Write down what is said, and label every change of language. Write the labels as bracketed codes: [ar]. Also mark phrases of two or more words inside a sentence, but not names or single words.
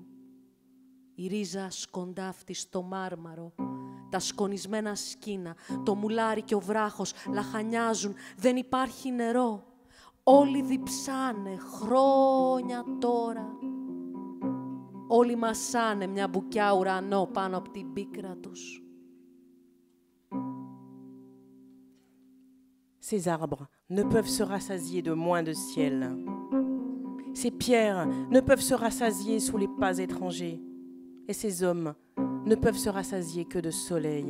[el] Η ρίζα σκοντάφτει στο μάρμαρο, τα σκονισμένα σκήνα, το μουλάρι και ο βράχος λαχανιάζουν, δεν υπάρχει νερό. Όλοι διψάνε χρόνια τώρα. Όλοι μασάνε μια μπουκιά ουρανό πάνω από την πίκρα τους. [fr] Ces arbres ne peuvent se rassasier de moins de ciel. Ces pierres ne peuvent se rassasier sous les pas étrangers. Et ces hommes ne peuvent se rassasier que de soleil.